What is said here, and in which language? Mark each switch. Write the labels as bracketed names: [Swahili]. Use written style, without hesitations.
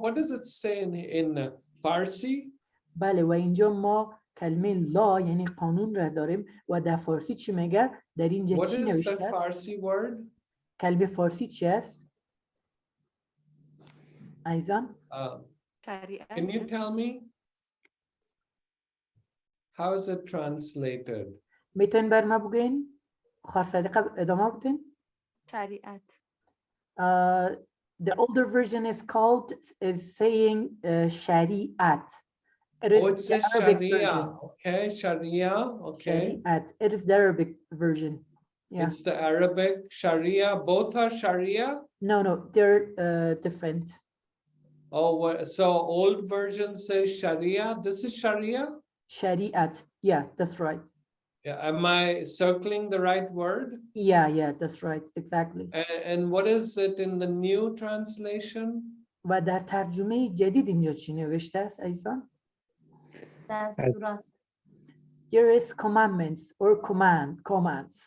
[English] What does it say in Farsi? [Persian] بله و اینجا ما کلمه لا یعنی قانون را داریم و در فارسی چی میگه؟ در اینجا [English] What [Persian] چی [English] is [Persian] نوشته [English] the [Persian] است؟ [English] Farsi word? [Persian] کلمه فارسی چی است؟ ایزان؟ [English] Can you tell me? How is it translated? [Persian] میتونین بر ما بگین؟ خواهر صدیقه ادامه بدین؟ شریعت. [English] The older version is saying shari'at. It says Sharia. Okay, Sharia. Okay. Shari'at. It is the Arabic version. Yeah. It's the Arabic Sharia. Both are Sharia? No, they're different. Oh, so old version says Sharia. This is Sharia? Shari'at. Yeah, that's right. Yeah, am I circling the right word? Yeah, that's right. Exactly. And what is it in the new translation? [Persian] و در ترجمه جدید اینجا چی نوشته است ایزان؟ دستورات. [English] There is commandments or commands.